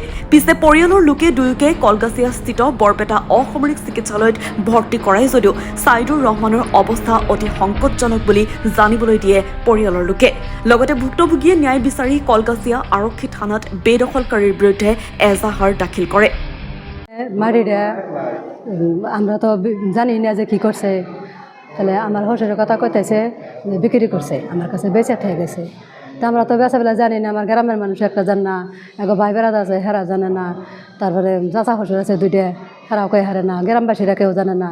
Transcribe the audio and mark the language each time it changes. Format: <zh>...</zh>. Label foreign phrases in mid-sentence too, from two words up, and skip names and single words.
<as>পিছে পৰিয়ালৰ লোকে দুয়োকে কলগাছিয়াস্থিত বৰপেটা অসামৰিক চিকিৎসালয়ত ভৰ্তি কৰাই যদিও ছাইদুৰ ৰহমানৰ অৱস্থা অতি সংকটজনক বুলি জানিবলৈ দিয়ে পৰিয়ালৰ লোকে। লগতে ভুক্তভোগীয়ে ন্যায় বিচাৰি কলগাছিয়া আৰক্ষী থানাত বেদখলকাৰীৰ বিৰুদ্ধে এজাহাৰ দাখিল কৰে।</as> <bn>মারিরা আমরা তো জানি না যে কী করছে, তাহলে আমার শ্বশুরের কথা কইতেছে যে বিক্রি করছে, আমার কাছে বেঁচে থেকে গেছে। তা আমরা তো বেচাবেলা জানি না, আমার গ্রামের মানুষ একটা জান না, এক ভাই বেড়াদ আছে হেরা জানে না, তারপরে চাচা শ্বশুর আছে দুইটা হেরাও কে হারে না, গ্রামবাসীরা কেউ জানে না।</bn>